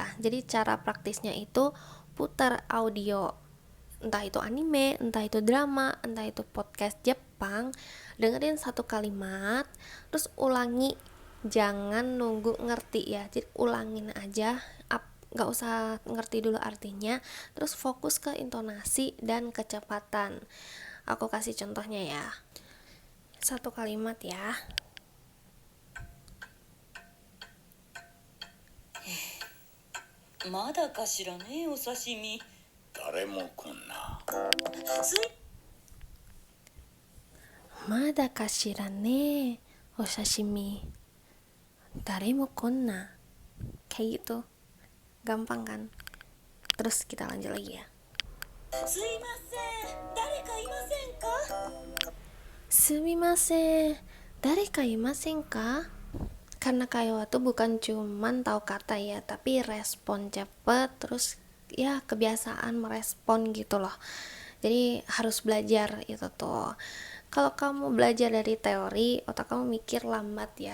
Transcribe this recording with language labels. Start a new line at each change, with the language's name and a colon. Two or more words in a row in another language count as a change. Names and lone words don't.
Indonesian: Jadi cara praktisnya itu putar audio, entah itu anime, entah itu drama, entah itu podcast Jepang, dengerin satu kalimat, terus ulangi, jangan nunggu ngerti ya, jadi ulangin aja, nggak usah ngerti dulu artinya, terus fokus ke intonasi dan kecepatan. Aku kasih contohnya ya, satu kalimat ya.
Japanese: まだかしらねお刺身。誰も来んな。まだかしらねお刺身、誰も来んな.
Indonesian: Kayak gitu, gampang kan? Terus kita lanjut lagi ya.
Japanese: すいません、誰かいませんか。すみません、誰かいませんか?
Indonesian: Karena Kaiwa tuh bukan cuman tahu kata ya, tapi respon cepet, terus ya kebiasaan merespon gitu loh. Jadi harus belajar itu tuh. Kalau kamu belajar dari teori, otak kamu mikir lambat ya.